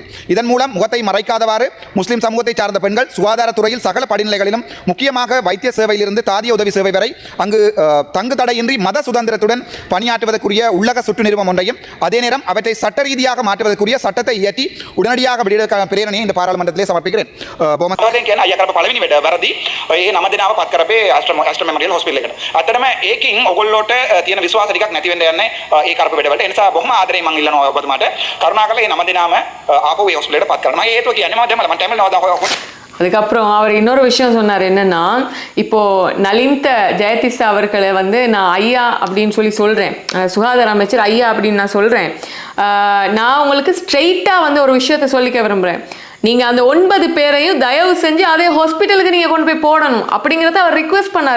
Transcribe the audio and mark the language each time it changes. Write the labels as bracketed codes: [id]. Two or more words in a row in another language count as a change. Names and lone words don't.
[ta] இதன் மூலம் முகத்தை மறைக்காதவாறு முஸ்லிம் சமூகத்தை சார்ந்த பெண்கள் சுகாதாரத்துறையில் சகல படிநிலைகளிலும் முக்கியமாக வைத்திய சேவையிலிருந்து தாதிய உதவி சேவை வரை அங்கு தங்கு தடையின்றி மத சுதந்திரத்துடன் பணியாற்றுவதற்குரிய உள்ளக சுற்று நிறுவனம் ஒன்றையும், அதே நேரம் அவற்றை சட்ட ரீதியாக மாற்றுவதற்குரிய சட்டத்தை இயற்றி உடனடியாக வெளியிட பிரேரணையை இந்த பாராளுமன்றத்திலே சமர்ப்பிக்கிறேன். [si] ටිකක් නැති වෙන්න යන්නේ ඒ කරපු වැඩවලට. ඒ නිසා බොහොම ආදරේ මම ඉල්ලනවා ඔබතුමාට කරුණාකරලා මේ නම දිනාම ආපහු ඒ හොස්පිටලට පත් කරන්න. මම හේතුව කියන්නේ මම தமிழ் [ta] அதுக்கப்புறம் அவர் இன்னொரு விஷயம் சொன்னார். என்னன்னா, இப்போ நலிந்த ஜெயதிசா அவர்களை வந்து நான் ஐயா அப்படின்னு சொல்கிறேன், சுகாதார அமைச்சர் ஐயா அப்படின்னு நான் சொல்கிறேன். நான் உங்களுக்கு ஸ்ட்ரெயிட்டாக வந்து ஒரு விஷயத்த சொல்லிக்க விரும்புகிறேன். நீங்கள் அந்த 9 பேரையும் தயவு செஞ்சு அதே ஹாஸ்பிட்டலுக்கு நீங்கள் கொண்டு போய் போடணும் அப்படிங்கிறத அவர் ரிக்வெஸ்ட் பண்ணார்.